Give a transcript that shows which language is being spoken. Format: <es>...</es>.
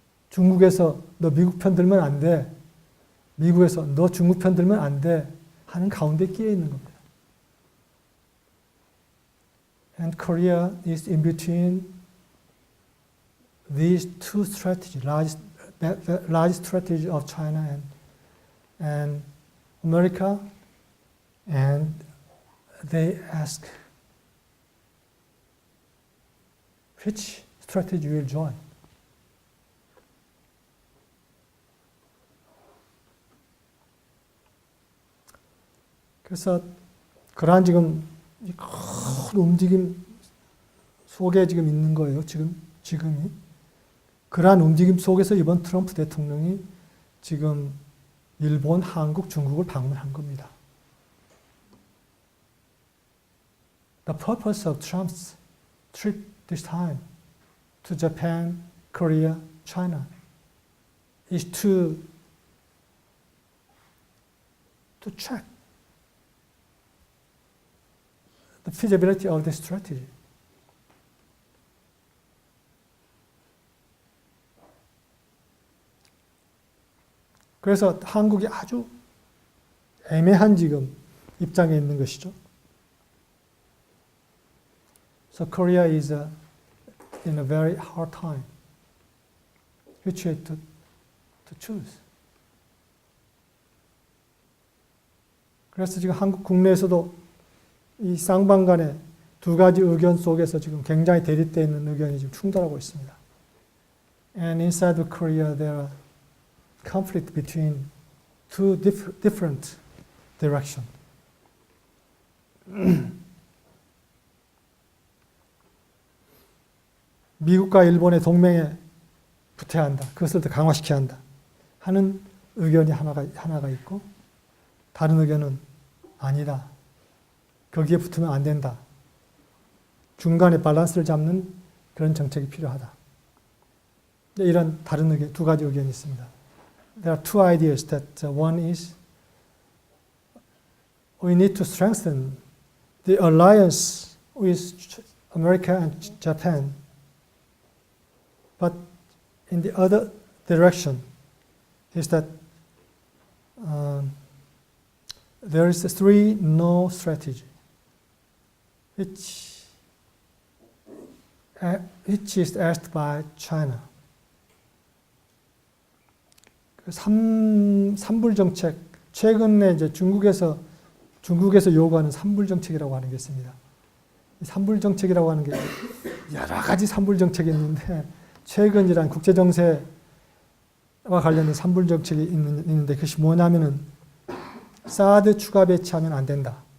<ko>중국에서 너 미국 편 들면 안 돼. 미국에서 너 중국 편 들면 안 돼. 하는 가운데 끼어 있는 겁니다.</ko> <en>And Korea is in between these two strategies, large strategy of China and America, and they ask, which strategy will join?</en> <ko>그래서 그러한 지금 큰 움직임 속에 지금 있는 거예요. 지금이. 그러한 움직임 속에서 이번 트럼프 대통령이 지금 일본, 한국, 중국을 방문한 겁니다.</ko> <en>The purpose of Trump's trip this time to Japan, Korea, China is to check the feasibility of this strategy.</en> <ko>그래서 한국이 아주 애매한 지금 입장에 있는 것이죠.</ko> <en>So Korea is in a very hard time. Which way to choose?</en> <ko>그래서 지금 한국 국내에서도 이 쌍방 간의 두 가지 의견 속에서 지금 굉장히 대립되어 있는 의견이 지금 충돌하고 있습니다.</ko> <en>And inside of Korea there are conflict between two different directions.</en> <ko>미국과 일본의 동맹에 붙어야 한다. 그것을 더 강화시켜야 한다. 하는 의견이 하나가 있고 다른 의견은 아니다. 거기에 붙으면 안 된다. 중간에 밸런스를 잡는 그런 정책이 필요하다. 이런 다른 의견, 두 가지 의견이 있습니다.</ko> <en>There are two ideas that one is we need to strengthen the alliance with America and Japan. But in the other direction is that there is a 3-no strategy, which is asked by China.</en> <ko>삼불 정책, 최근에 이제 중국에서 요구하는 삼불 정책이라고 하는 게 있습니다. 이 삼불 정책이라고 하는 게 여러 가지 삼불 정책이 있는데 최근 이런 국제 정세와 관련된 삼불 정책이 있는데 그것이 뭐냐면은 사드 추가 배치하면 안 된다.</ko>